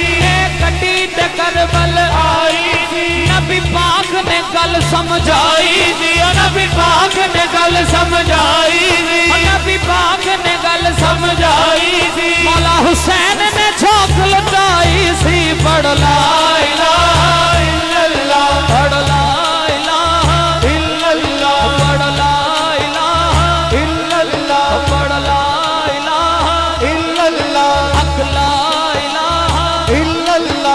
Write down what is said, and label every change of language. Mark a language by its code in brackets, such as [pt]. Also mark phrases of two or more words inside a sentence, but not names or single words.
[pa] اے گڈی تے کربل آئی سی. نبی پاک نے گل سمجھائی جی نبی پاک نے گل سمجھائی سی, نبی پاک نے گل سمجھائی سی. مولا حسین نے جھونک لٹائی سی، بڑ لا [ar] إله إلا الله, बड़ لا إله إلا الله, बड़ لا إله إلا الله, बड़ لا إله إلا الله, حق لا إله إلا الله,